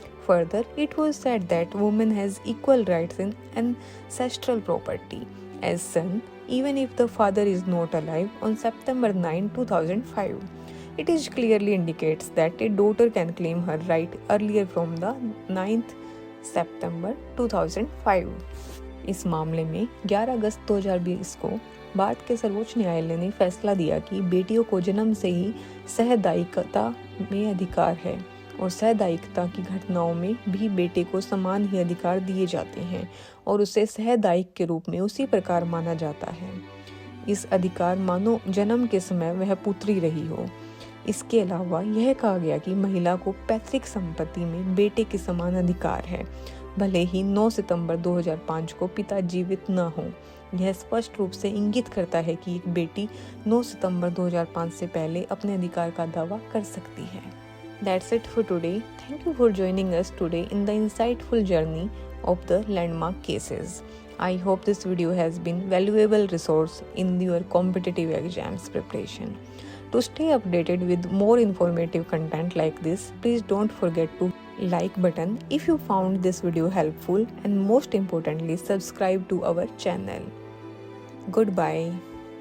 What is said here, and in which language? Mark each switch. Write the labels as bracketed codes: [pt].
[en] Further, it was said that woman has equal rights in ancestral property as son, even if the father is not alive on September 9, 2005. It is clearly indicates that a daughter can claim her right earlier from the 9th September 2005. [hi] इस मामले में 11 अगस्त 2020 को भारत के सर्वोच्च न्यायालय ने फैसला दिया कि बेटियों को जन्म से ही सहदायिकता में अधिकार है और सहदायिकता की घटनाओं में भी बेटे को समान ही अधिकार दिए जाते हैं और उसे सहदायिक के रूप में उसी प्रकार माना जाता है। इस अधिकार मानो जन्म के समय वह पुत्री रही हो। इसके अलावा यह कहा गया कि महिला को पैतृक संपत्ति में बेटे के समान अधिकार है, भले ही 9 सितंबर 2005 को पिता जीवित न हो। यह स्पष्ट रूप से इंगित करता है कि एक बेटी 9 सितंबर 2005 से पहले अपने अधिकार का दावा कर सकती है। [en] That's it for today. Thank you for joining us today in the insightful journey of the landmark cases. I hope this video has been valuable resource in your competitive exams preparation. To stay updated with more informative content like this, please don't forget to like button if you found this video helpful, and most importantly subscribe to our channel. Goodbye.